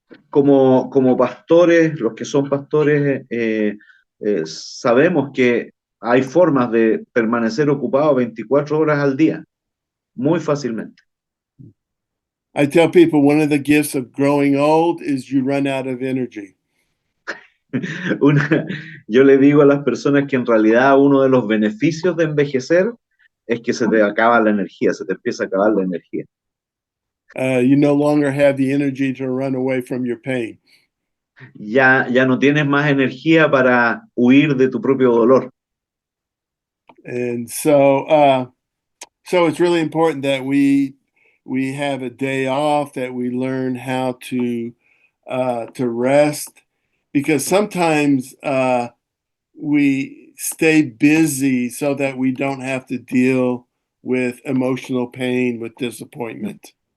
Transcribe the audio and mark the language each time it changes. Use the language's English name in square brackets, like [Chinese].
[Spanish] Como pastores, los que son pastores, sabemos que hay formas de permanecer ocupado 24 horas al día, muy fácilmente. [English] I tell people one of the gifts of growing old is you run out of energy. [Spanish] Yo le digo a las personas que en realidad uno de los beneficios de envejecer es que se te acaba la energía, se te empieza a acabar la energía. [English] You no longer have the energy to run away from your pain. [Spanish] Ya no tienes más energía para huir de tu propio dolor. [English] And so it's really important that we have a day off, that we learn how to rest, because sometimes we stay busy so that we don't have to deal with emotional pain, with disappointment.